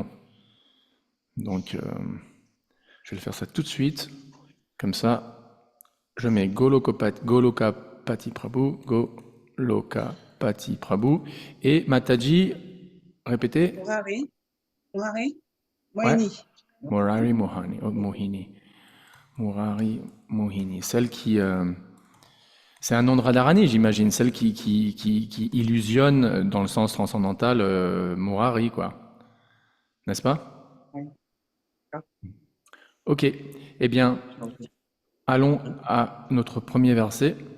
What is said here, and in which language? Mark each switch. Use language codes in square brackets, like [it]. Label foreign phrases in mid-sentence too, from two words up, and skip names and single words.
[fr] Donc, je vais le faire ça tout de suite. Comme ça, je mets Golokapati Prabhu, Golokapati Prabhu. Et Mataji, répétez. Murari, Ouais. Mohini. Murari Mohini. Murari Mohini. Celle qui... c'est un nom de Radharani, j'imagine. Celle qui illusionne dans le sens transcendantal Murari, quoi. N'est-ce pas? Oui. Ok. Eh bien, allons à notre premier verset.